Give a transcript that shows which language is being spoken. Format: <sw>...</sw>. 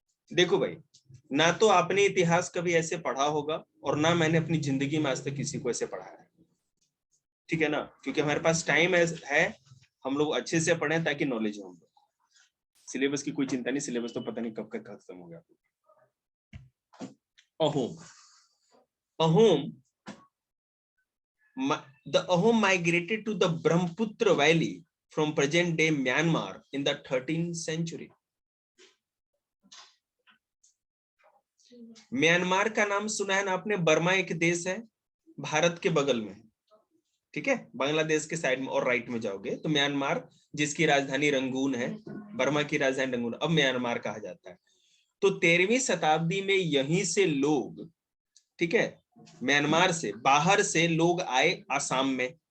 <hi>देखो भाई, ना तो आपने इतिहास कभी ऐसे पढ़ा होगा, और ना मैंने अपनी जिंदगी में आज तक किसी को ऐसे पढ़ाया है, ठीक है ना, क्योंकि हमारे पास टाइम है, हम लोग अच्छे से पढ़ें ताकि नॉलेज हो हम लोग। सिलेबस की कोई चिंता नहीं, सिलेबस तो पता नहीं कब तक खत्म हो गया।</hi> <en>Ahom, Ahom, the Ahom migrated to the Brahmaputra Valley from present-day Myanmar in the 13th century.</en> <hi>Myanmar का नाम सुना है ना आपने? बर्मा एक देश है भारत के बगल में, ठीक है, बांग्लादेश के साइड में, और राइट में जाओगे तो म्यांमार, जिसकी राजधानी रंगून है, बर्मा की राजधानी रंगून, अब म्यांमार कहा जाता है। तो 13वीं शताब्दी में यहीं से लोग, ठीक है, म्यांमार से बाहर से लोग आए आसाम में।</hi>